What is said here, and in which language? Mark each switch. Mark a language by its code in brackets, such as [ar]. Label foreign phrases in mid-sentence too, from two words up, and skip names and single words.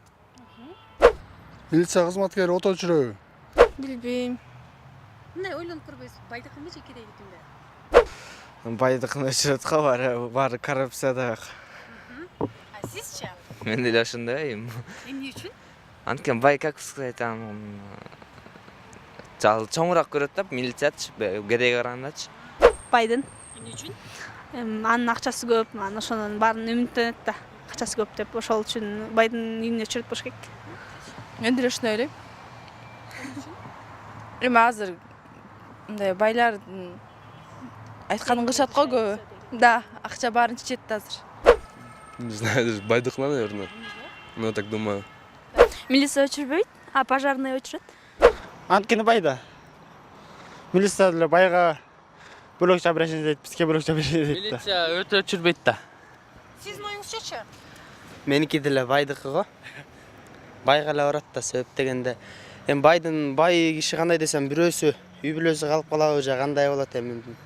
[ky] Милиция кызматкери ото өчүрөбү? Билбейм. Мындай ойлонуп көрбөйсүз, байдыкымы же кедейдикинде? Байдыкын өчүрөт го, баары коррупцияда. А сизчи? Мен деле ошондойм. Эмне үчүн? Анткени бай, [ru] как сказать, [ky] чоңураак көрөт да, милициячы, кедейге карагандачы. Байдын. Эмне үчүн? Анын акчасы көп, анан ошонун баарын үмүттөнөт да. Акчасы көп деп, ошол үчүн байдын үйүнө өчүрөт болуш керек. Мен деле ушуну ойлойм. Эми азыр мындай байлар айтканын кылышат го көбү. Да, акча баарын чечет да азыр. [ru] Не знаю, байдыкына, наверное. Ну, так думаю. [ky] Милиция өчүрбөйт, а пожарный өчүрөт. Анткени байда. Милиция деле байга бөлөкчө обращение дейт, бизге бөлөкчө обращение дейт да. Милиция өтө өчүрбөйт да. Сиздин оюңузчачы? Меники деле байдыкы го. Байга эле барат да, себеп дегенде. Эми бай киши кандай десем, бирөөсү үй бүлөсү калып калабы же кандай болот эми.